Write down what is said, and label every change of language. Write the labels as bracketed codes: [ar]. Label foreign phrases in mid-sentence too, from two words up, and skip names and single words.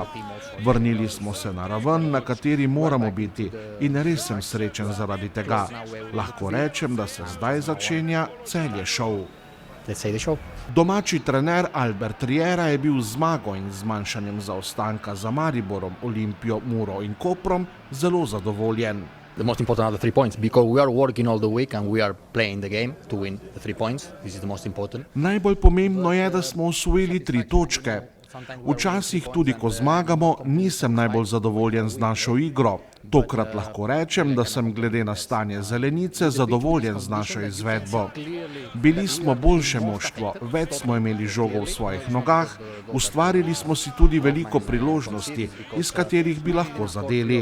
[sl] Vrnili smo se na raven, na kateri moramo biti, in res sem srečen zaradi tega. Lahko rečem, da se zdaj začenja Celje šov. Domači trener Albert Riera je bil z zmago in zmanjšanjem zaostanka za Mariborom, Olimpijo, Muro in Koprom zelo zadovoljen. [en] The most important are the 3 points, because we are working all the week and we are playing the game to win the 3 points. This is the most important. [sl] Najbolj pomembno je, da smo osvojili 3 točke. Včasih tudi, ko zmagamo, nisem najbolj zadovoljen z našo igro. Tokrat lahko rečem, da sem glede na stanje zelenice zadovoljen z našo izvedbo. Bili smo boljše moštvo, več smo imeli žogo v svojih nogah, ustvarili smo si tudi veliko priložnosti, iz katerih bi lahko zadeli.